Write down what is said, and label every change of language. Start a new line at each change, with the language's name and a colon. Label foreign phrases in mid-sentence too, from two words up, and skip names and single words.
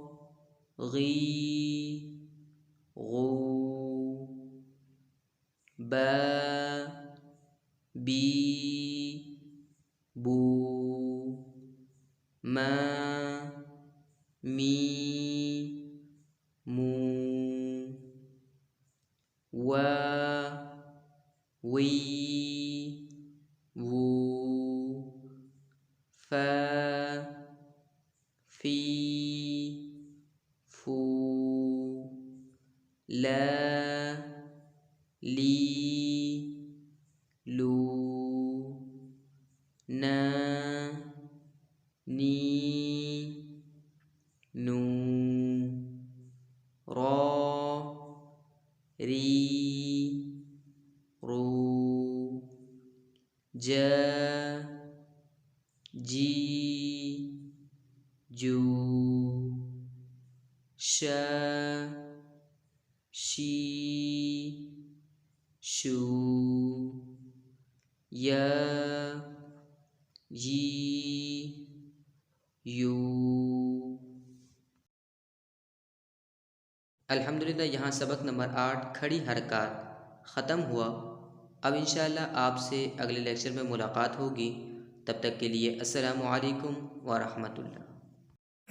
Urdu: غی غو با بی بو ما می مو وا وی وو فا فی فو لا لی لو نا نی نو را ری رو جا جی جو ش شی شو یا یی یو۔ الحمدللہ یہاں سبق نمبر 8 کھڑی حرکات ختم ہوا۔ اب انشاءاللہ آپ سے اگلے لیکچر میں ملاقات ہوگی، تب تک کے لیے السلام علیکم ورحمۃ اللہ۔